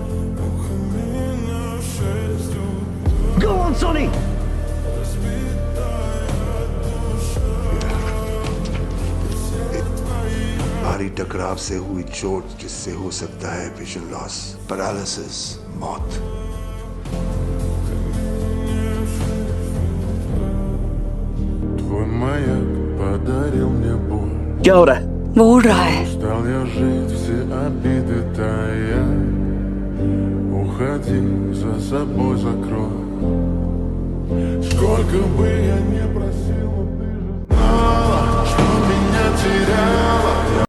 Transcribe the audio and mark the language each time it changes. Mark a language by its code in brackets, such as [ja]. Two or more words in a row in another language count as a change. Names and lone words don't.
[en] Go on, Sonny! [hi] भारी टकराव से हुई चोट जिससे हो सकता है [en] vision loss, [hi] पैरालिसिस, मौत। [ru] Твой маяк подарил мне боль. [hi] क्या हो रहा है? वो उड़ रहा है। [ru] Устал я жить, все обиды тая. Уходи, за собой закрой. Сколько бы я ни просил, ты же знала, что меня теряла.